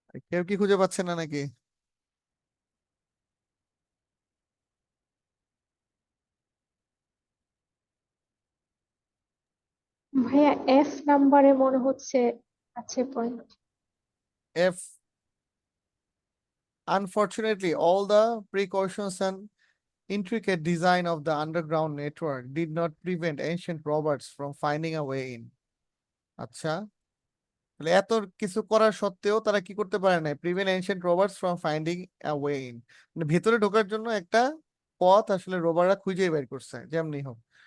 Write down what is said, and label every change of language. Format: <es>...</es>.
<bn>কেউ কি খুঁজে পাচ্ছেন না নাকি? ভাইয়া এফ নাম্বারে মনে হচ্ছে আছে point.</bn> <en>F, unfortunately all the precautions and intricate design of the underground network did not prevent ancient robots from finding a way in.</en> <bn>আচ্ছা, তাহলে এত কিছু করার সত্ত্বেও তারা কি করতে পারে না,</bn> <en>prevent ancient robots from finding a way in,</en> <bn>মানে ভেতরে ঢোকার জন্য একটা পথ আসলে রোবাররা খুঁজে বের করছে যেমনি হোক।</bn>